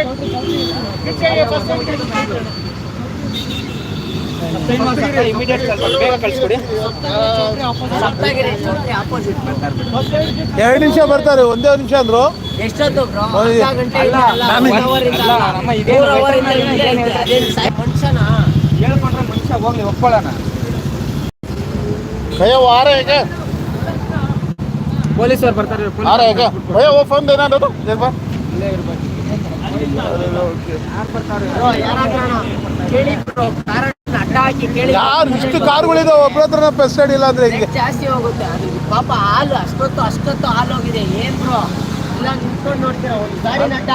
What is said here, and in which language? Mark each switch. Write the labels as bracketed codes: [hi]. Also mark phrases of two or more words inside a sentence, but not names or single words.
[kn] ಇಮಿಡಿಯೇಟ್ ಬೇಗ ಕಳಿಸ್ಕೊಡಿ. 2 ನಿಮಿಷ ಬರ್ತಾರೆ. ಒಂದೇ ನಿಮಿಷ ಅಂದ್ರು. ಎಷ್ಟೊತ್ತು ಬ್ರೋ? ಹೇಳ್ಕೊಂಡ್ರೆ ಮನುಷ್ಯ ಹೋಗ್ಲಿ ಒಪ್ಕೊಳ್ಳೋಣ. [hi] भैया वो आ रहे हैं क्या? [kn] ಪೊಲೀಸರು ಬರ್ತಾರೆ. [hi] आ रहे हैं क्या भैया? वो फोन देना दो एक बार. [kn] ಯಾರು ಇಷ್ಟು ಕಾರುಗಳಿದಾವೆ, ಒಬ್ಬರ ಹತ್ರ [en] first aid [kn] ಇಲ್ಲ ಅಂದ್ರೆ ಹಿಂಗೆ ಜಾಸ್ತಿ ಹೋಗುತ್ತೆ. ಅದು ಪಾಪ ಹಾಲು ಅಷ್ಟೊತ್ತು ಹಾಲು ಹೋಗಿದೆ. ಏನ್ ಬ್ರೋ ಇಲ್ಲ ನಿಂತ್ಕೊಂಡು ನೋಡ್ತೀರಾ? ಒಂದು ಗಾಡಿ ನಟ್ಟ